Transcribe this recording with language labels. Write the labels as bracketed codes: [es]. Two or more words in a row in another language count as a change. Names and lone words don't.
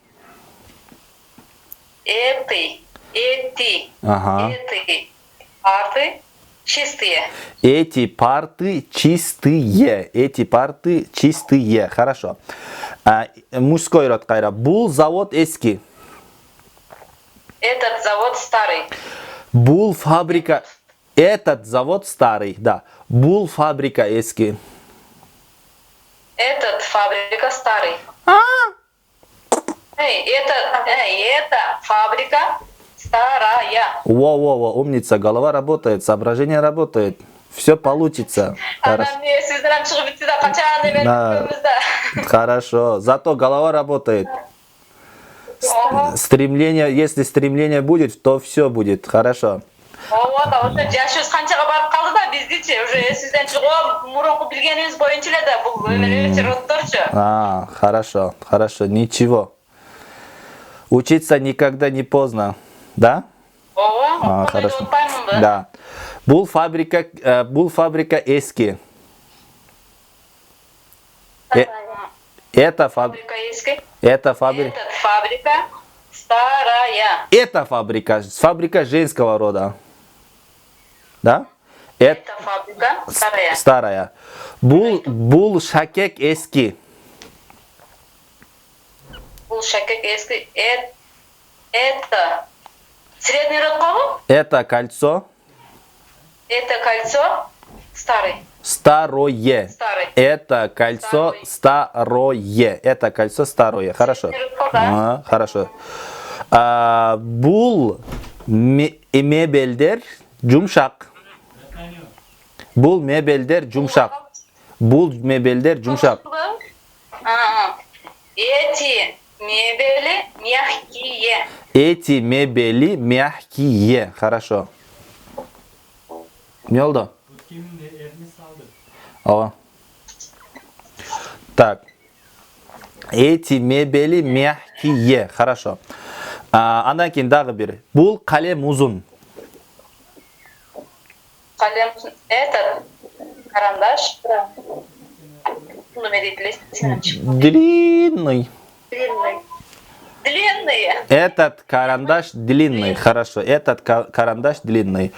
[ru] Эти парты чистые. Эти парты чистые. Эти парты чистые. Хорошо. Мужской род [ky] кайра. Бул завод эски. [ru] Этот завод старый. [ky] Бул фабрика. [ru] Этот завод старый, да. [ky] Бул фабрика эски. [ru] Этот фабрика старый. Это фабрика старая. Во, умница, голова работает, соображение работает. Все получится. Хорошо. Зато голова работает. Стремление, если стремление будет, то все будет. Хорошо. [ky] Жашыбыз канчага барып калды да биздичи уже сизден чыгып мурунку билгенибиз боюнча эле да бул эмелерчи роддорчу. [ru] Хорошо, ничего. Учиться никогда не поздно, да? Хорошо. [ky] Да. Бул фабрика эски. [ru] Это фабрика эски. Это фабрика старая. Это фабрика женского рода. Да? Это фабрика старая. [ky] Бул шакек эски. Бул шакек эски. [ru] Это средний род колу? Это кольцо. Это кольцо старый. Старое. Это кольцо старое. Это кольцо старое. Хорошо. Хорошо. [ky] Бул мебелдер жумшак. Бул мебелдер жумшак. [ru] Эти мебели мягкие. Эти мебели мягкие. Хорошо. [tr] Ne oldu? Так. [ru] Эти мебели мягкие. Хорошо. [ky] Андан кийин дагы бир. Бул калем узун. [ru] Этот карандаш. Длинный. Длинные. Этот карандаш длинный. Хорошо. Этот карандаш длинный.